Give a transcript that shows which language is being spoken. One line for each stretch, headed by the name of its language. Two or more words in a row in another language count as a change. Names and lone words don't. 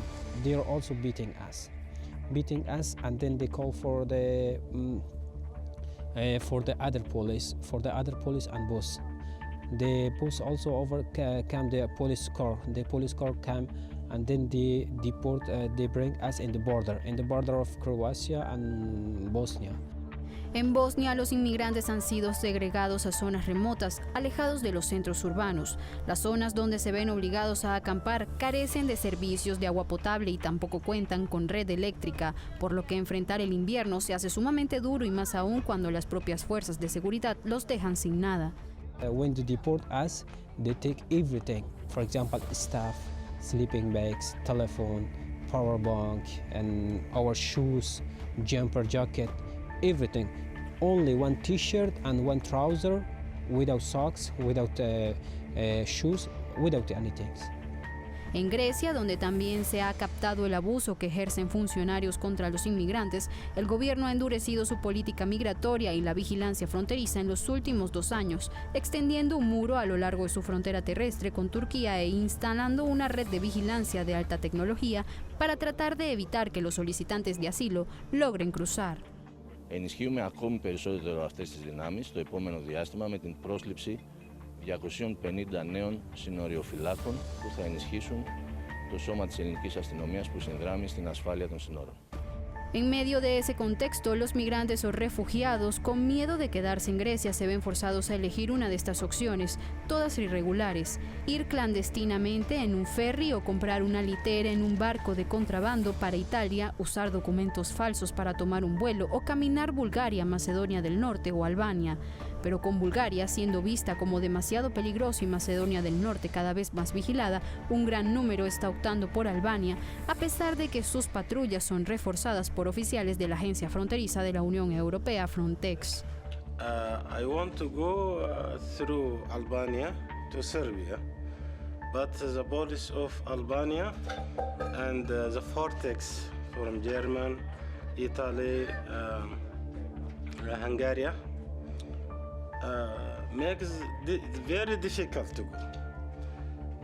English: They are also beating us, and then they call for the other police, and bus. The bus also came the police car. The police car came. And then they bring us in the border of Croatia and Bosnia.
Spanish: En Bosnia, los inmigrantes han sido segregados a zonas remotas, alejados de los centros urbanos. Las zonas donde se ven obligados a acampar carecen de servicios de agua potable y tampoco cuentan con red eléctrica, por lo que enfrentar el invierno se hace sumamente duro, y más aún cuando las propias fuerzas de seguridad los dejan sin nada.
English: When they deport us, they take everything. For example, stuff, sleeping bags, telephone, power bank, and our shoes, jumper jacket, everything. Only 1 t-shirt and 1 trouser, without socks, without shoes, without anything.
Spanish: En Grecia, donde también se ha captado el abuso que ejercen funcionarios contra los inmigrantes, el gobierno ha endurecido su política migratoria y la vigilancia fronteriza en los últimos 2 años, extendiendo un muro a lo largo de su frontera terrestre con Turquía e instalando una red de vigilancia de alta tecnología para tratar de evitar que los solicitantes de asilo logren cruzar.
Greek: Ενισχύουμε ακόμη περισσότερο αυτές τις δυνάμεις το επόμενο διάστημα με την πρόσληψη 250 νέων συνοριοφυλάκων που θα ενισχύσουν το σώμα της ελληνικής αστυνομίας που συνδράμει στην ασφάλεια των συνόρων.
Spanish: En medio de ese contexto, los migrantes o refugiados, con miedo de quedarse en Grecia, se ven forzados a elegir una de estas opciones, todas irregulares: ir clandestinamente en un ferry o comprar una litera en un barco de contrabando para Italia, usar documentos falsos para tomar un vuelo o caminar Bulgaria, Macedonia del Norte o Albania. Pero con Bulgaria siendo vista como demasiado peligrosa y Macedonia del Norte cada vez más vigilada, un gran número está optando por Albania, a pesar de que sus patrullas son reforzadas por oficiales de la agencia fronteriza de la Unión Europea, Frontex.
English: I want to go through Albania to Serbia, but the police of Albania and the Frontex from Germany, Italy, Hungary makes it very difficult to go.